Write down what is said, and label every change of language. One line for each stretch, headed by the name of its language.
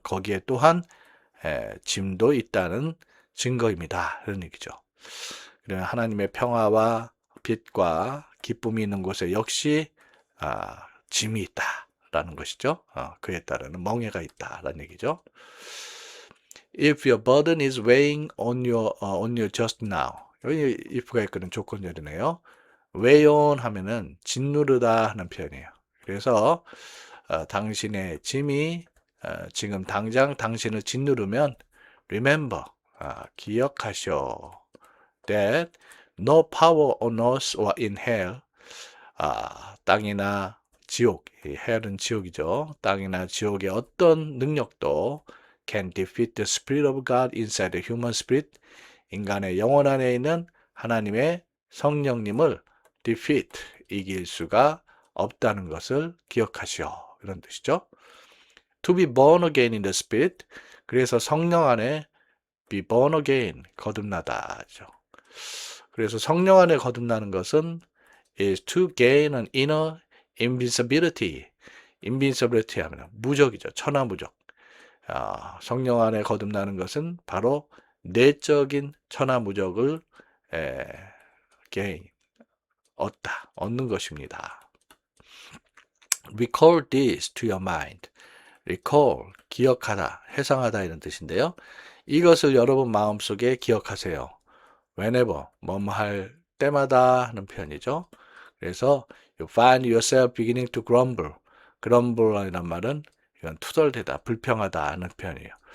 Korean: 거기에 또한 짐도 있다는 증거입니다. 그런 얘기죠. 그러면 하나님의 평화와 빛과 기쁨이 있는 곳에 역시 짐이 있다라는 것이죠. 그에 따르는 멍해가 있다라는 얘기죠.
English: If your burden is weighing on you just now.
Korean: 여기 if가 있거든 조건절이네요. weigh on 하면은 짓누르다 하는 표현이에요. 그래서 당신의 짐이 지금 당장 당신을 짓누르면 remember, 기억하셔.
English: That no power on earth or in hell,
Korean: 땅이나 지옥,
English: hell은 지옥이죠.
Korean: 땅이나 지옥의 어떤 능력도
English: can defeat the spirit of God inside the human spirit.
Korean: 인간의 영혼 안에 있는 하나님의 성령님을 defeat, 이길 수가 없다는 것을 기억하시오. 이런 뜻이죠.
English: To be born again in the spirit.
Korean: 그래서 성령 안에 be born again, 거듭나다죠. 그래서 성령 안에 거듭나는 것은
English: is to gain an inner invincibility.
Korean: invincibility 하면 무적이죠. 천하무적. 성령 안에 거듭나는 것은 바로 내적인 천하무적을 gain, 얻는 것입니다.
English: Recall this to your mind.
Korean: recall, 기억하다, 회상하다 이런 뜻인데요. 이것을 여러분 마음속에 기억하세요. whenever, 뭐뭐 할 때마다 하는 표현이죠.
English: 그래서 you find yourself beginning to grumble.
Korean: grumble이란 말은 이건 투덜대다, 불평하다 하는 표현이에요.